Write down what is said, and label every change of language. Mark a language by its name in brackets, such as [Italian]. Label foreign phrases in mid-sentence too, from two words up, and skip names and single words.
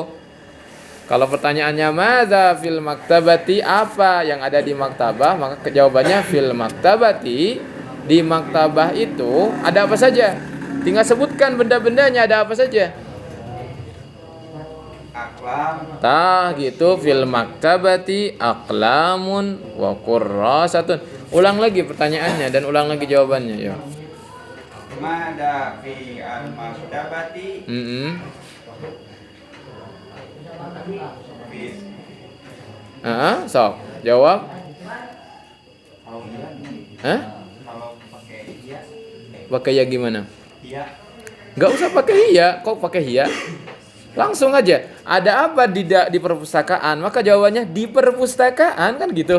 [Indonesian] Kalau pertanyaannya [Arabic] madza fil maktabati, [Indonesian] apa yang ada di maktabah, maka jawabannya [Arabic] fil maktabati. [Indonesian] Di maktabah itu ada apa saja? Tinggal sebutkan benda-bendanya ada apa saja. Aqlam. [Arabic] Gitu في المكتبة أقلام وكراسات. [Indonesian] Ulang lagi pertanyaannya dan ulang lagi jawabannya ya. [Arabic] ماذا في المكتبة? [Indonesian] Sok jawab. Kalau pakai iya. Pakai ya gimana? Iya. Enggak usah pakai iya, kok pakai iya? Langsung aja. Ada apa di perpustakaan? Maka jawabannya di perpustakaan kan gitu.